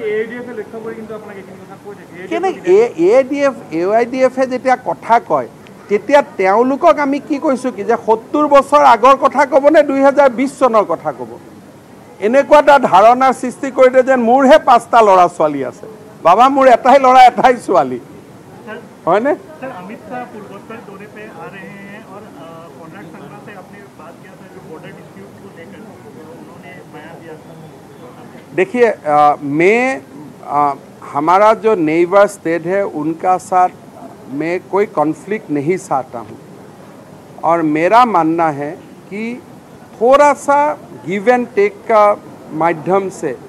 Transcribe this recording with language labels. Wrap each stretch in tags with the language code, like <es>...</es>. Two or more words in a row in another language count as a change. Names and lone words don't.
<as>কেনেকৈ AIDF-এ যেতিয়া কথা কয়, তেতিয়া তেওঁলোকক আমি কি কৈছোঁ কি যে 70 বছৰ আগৰ কথা ক'ব নে 2020 চনৰ কথা ক'ব? এনেকুৱা এটা ধাৰণাৰ সৃষ্টি কৰি দিয়ে যেন মোৰহে 5টা ল'ৰা ছোৱালী আছে। বাবা, মোৰ এটাই ল'ৰা এটাই ছোৱালী, হয়নে?</as> <hi>देखिए, मैं हमारा जो</hi> <en>neighbor state</en> <hi>है उनका साथ मैं कोई कॉन्फ्लिक्ट नहीं चाहता हूँ, और मेरा मानना है कि थोड़ा सा</hi> <en>give and take</en> <hi>का माध्यम से</hi>